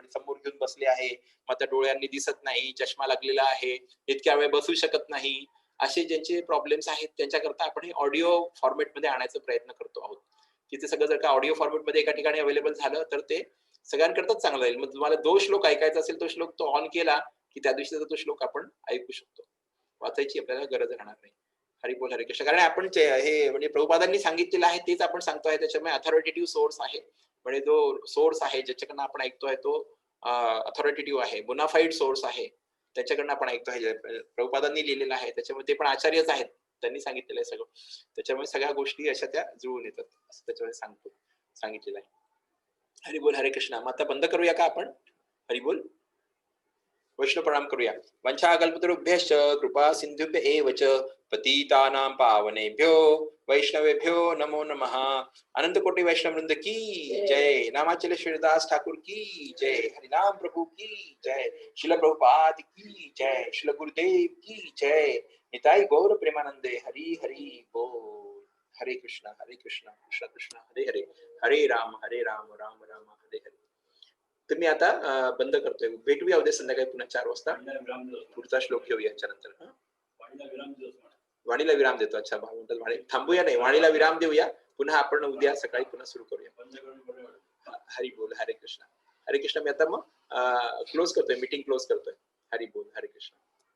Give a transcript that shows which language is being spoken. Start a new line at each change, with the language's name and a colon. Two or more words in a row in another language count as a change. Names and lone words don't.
Marathi: म्हणजे समोर घेऊन बसले आहे, मग त्या डोळ्यांनी दिसत नाही, चष्मा लागलेला आहे, इतक्या वेळ बसू शकत नाही, असे ज्यांचे प्रॉब्लेम्स आहेत त्यांच्याकरता आपण हे ऑडिओ फॉर्मॅटमध्ये आणायचा प्रयत्न करतो आहोत. की ते सगळं जर का ऑडिओ फॉर्मॅटमध्ये एका ठिकाणी अवेलेबल झालं तर ते सगळ्यांकरताच चांगलं राहील. मग तुम्हाला जो श्लोक ऐकायचा असेल तो श्लोक तो ऑन केला की त्या दिवशीचा तो श्लोक आपण ऐकू शकतो. वाचायची आपल्याला गरज राहणार नाही.
Sanskrit: हरी बोल. हरे कृष्ण.
Marathi: कारण आपण हे म्हणजे प्रभुपादांनी सांगितलेलं आहे तेच आपण सांगतोय, त्याच्यामुळे
English: authoritative source
Marathi: आहे. म्हणजे जो सोर्स आहे ज्याच्याकडनं आपण ऐकतोय तो अथॉरिटेटिव्ह आहे,
English: bonafide source
Marathi: आहे, त्याच्याकडनं आपण ऐकतोय. प्रभुपादांनी लिहिलेलं आहे, त्याच्यामुळे ते पण आचार्यच आहेत. त्यांनी सांगितलेलं आहे सगळं. त्याच्यामुळे सगळ्या गोष्टी अशा त्या जुळून येतात असं त्याच्यामध्ये सांगितलेलं आहे.
Sanskrit: हरी बोल, हरे कृष्णा.
Marathi: मग आता बंद करूया का आपण?
Sanskrit: हरी बोल.
Marathi: वैष्णव प्रणाम करूया.
Sanskrit: वंशा कल्पतरुभ्यश्च कृपा सिंधुभ्य एव च पतितानां पावनेभ्यो वैष्णवेभ्यो नमो नमः.
Hindi: अनंत कोटि वैष्णव वृंद की जय. नामाचल श्रीदास ठाकुर की जय. हरिनाम प्रभु की जय. शिल प्रभुपाद की जय. शिल गुरुदेव की जय. निताई गौर प्रेमानंदे.
Sanskrit: हरि हरि बोल. हरे कृष्णा कृष्ण कृष्ण हरे हरे. हरे राम राम राम हरे हरे.
Marathi: तर मी आता बंद करतोय. भेटूया उद्या संध्याकाळी पुन्हा 4 वाजता. पुढचा श्लोक घेऊया याच्यानंतर. वाणीला विराम देतो. अच्छा, भाऊ म्हणतात वाणी थांबूया नाही, वाणीला विराम देऊया. पुन्हा आपण उद्या सकाळी पुन्हा सुरू करूया.
Sanskrit: हरी बोल, हरे कृष्ण. हरे कृष्ण.
Marathi: मी आता मग क्लोज करतोय,
English: meeting close
Marathi: करतोय.
Sanskrit: हरी बोल, हरे कृष्ण.